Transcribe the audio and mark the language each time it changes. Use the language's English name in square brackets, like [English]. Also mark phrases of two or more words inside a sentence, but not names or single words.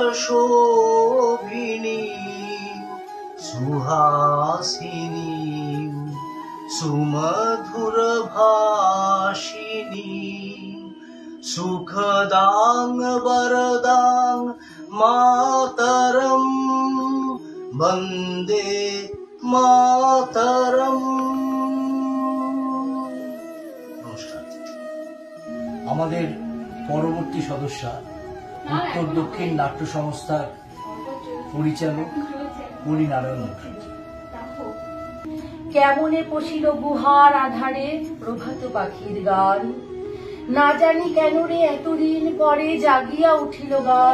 [Sanskrit] शोभिनी सुहासिनी सुमधुर भाषिनी सुखदां वरदां मातरम् वन्दे मातरम्। [Bangla] নমস্কার। আমাদের পরবর্তী সদস্যা উত্তর দক্ষিণ নাট্য সংস্থার পরিচালক পরিনারায়ণ মুখার্জি। কেমনে পশিল গুহার আধারে প্রভাত পাখির গান, না জানি কেন রে এতদিন পরে জাগিয়া উঠিল গান।